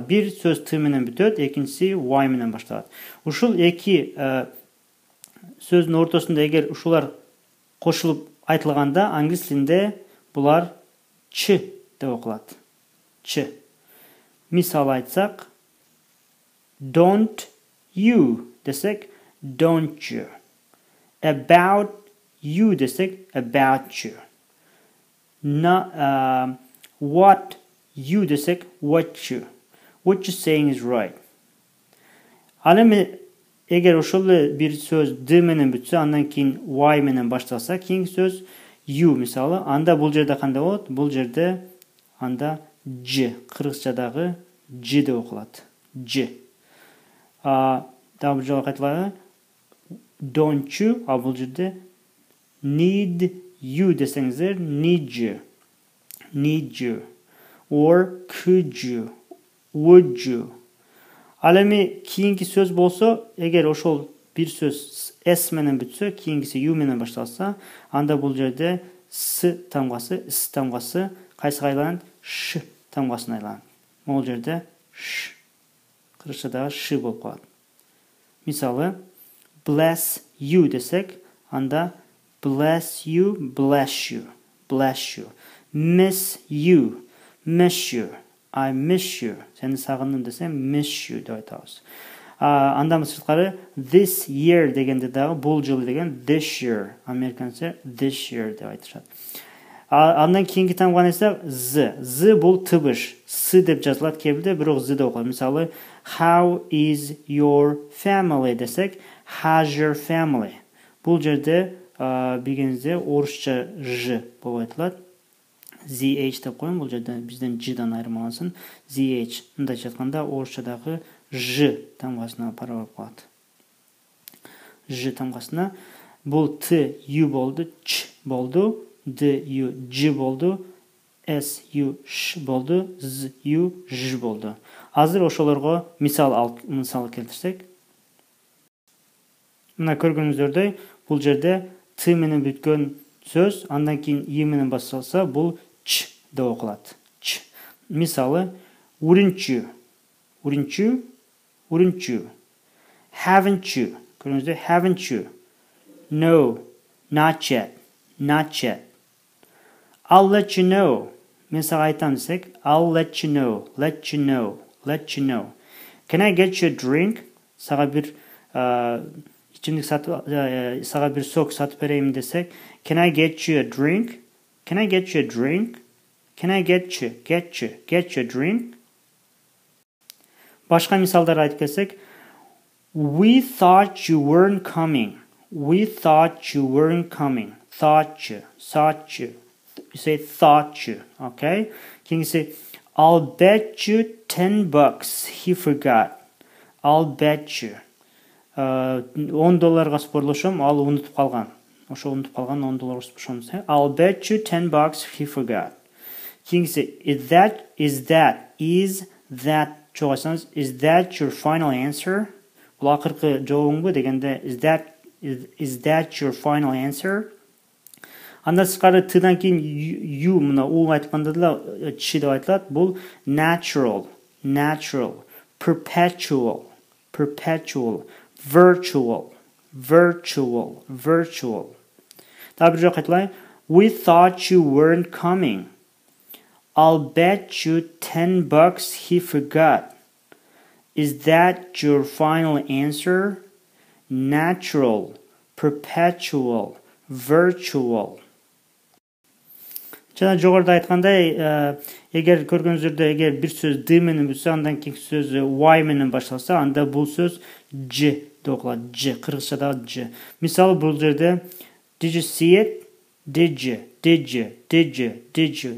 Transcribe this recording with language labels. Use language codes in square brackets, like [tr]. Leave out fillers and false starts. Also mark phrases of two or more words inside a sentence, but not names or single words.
[ky] Бир сөз T менен бүтөт, экинчиси Y менен башталат. Ушул эки сөздүн ортосунда эгер ушулар кошулуп айтылганда, англис тилинде булар Ch деп окулат. Ch. Мисал айтсак, [en] don't you десек, don't you. About you десек, about you. What you десек, what you. What you're saying is right. [ky] Ал эми эгер ошол бир сөз D менен бүтсө, андан кийин Y менен башталса, кийинки сөз U мисалы, анда бул жерде кандай болот? Бул жерде анда J, кыргызчадагы J деп окулат. J. Дагы бир жолу кайталайлы. [en] Don't you, [ky] а бул жерде [en] need you [ky] десеңиздер, [en] need you. Need you. Or could you. Would you. [ky] Ал эми кийинки сөз болсо, эгер ошол бир сөз S менен бүтсө, кийинкиси U менен башталса, анда бул жерде S тамгасы кайсыга айланат? Ш тамгасына айланат. Бул жерде Ш. Кыргызчадагы Ш болуп калат. Мисалы, [en] bless you десек, анда bless you, bless you, bless you. Miss you, miss you. I miss you. [ky] Сени сагындым десем, [en] miss you [ky] деп айтабыз. Андан сырткары [en] this year [ky] дегенде дагы бул жылы деген [en] this year. [ky] Американча [en] this year [ky] деп айтышат. Андан кийинки тамганы эсек Z. Z бул тыбыш. S деп жазылат кебилде, бирок Z деп окулат. Мисалы, [en] how is your family десек, how's your family. [ky] Бул жерде билгениңиздей орусча Ж болуп айтылат. ZH деп коем, бул жерде бизден J'дан айырмалансын. ZH. Мындайча айтканда орусчадагы Ж тамгасына пара болуп калат. Ж тамгасына бул Т U болду, Ч болду, D U J болду, S U Ш болду, Z U Ж болду. Азыр ошолорго мисал келтирсек. Мына көргөнүңүздөрдөй, бул жерде Т менен бүткөн сөз, андан кийин И менен башталса, бул Ч деп окулат. Ч. Мисалы, [en] wouldn't you? Wouldn't you? Wouldn't you? Haven't you? Көргөнүздөй, haven't you? No, not yet. Not yet. I'll let you know. [ky] Мен сага айтам десек, [en] I'll let you know. Let you know. Let you know. Can I get you a drink? [ky] Сага бир ичимдик сага бир сок сатып берейин десек, [en] Can I get you a drink? Can I get you a drink? Can I get you a drink? [ky] Башка мисалдар айтып келсек, [en] We thought you weren't coming. We thought you weren't coming. Thought you. You say thought you, okay? Kingisi, I'll bet you $10 he forgot. I'll bet you. [ky] $10 спорлошом, ал унутуп калган. Ошо унутуп калган $10 спорлошом. [en] I'll bet you $10 he forgot. Kingisi, is that чогайсаңыз, is that your final answer? [ky] Бул акыркы жообуңбу дегенде, [en] is that your final answer? [ky] Анда сырткары T'дан кийин U мына У айтканда да Ч деп айтылат. [en] Бул natural, perpetual, virtual. [ky] Дагы бир жолу кайталайын. [en] We thought you weren't coming. I'll bet you $10 he forgot. Is that your final answer? Natural, perpetual, virtual. [ky] Жана жогоруда айткандай, эгер көргөнүздөр, эгер бир сөз д менен бүтсө, андан кийинки сөз y менен башталса, анда бул сөз ж деп окулат. Ж, кыргызчадагы ж. Мисалы бул жерде [en] did you see it? Did you? Did you? Did you? Did you?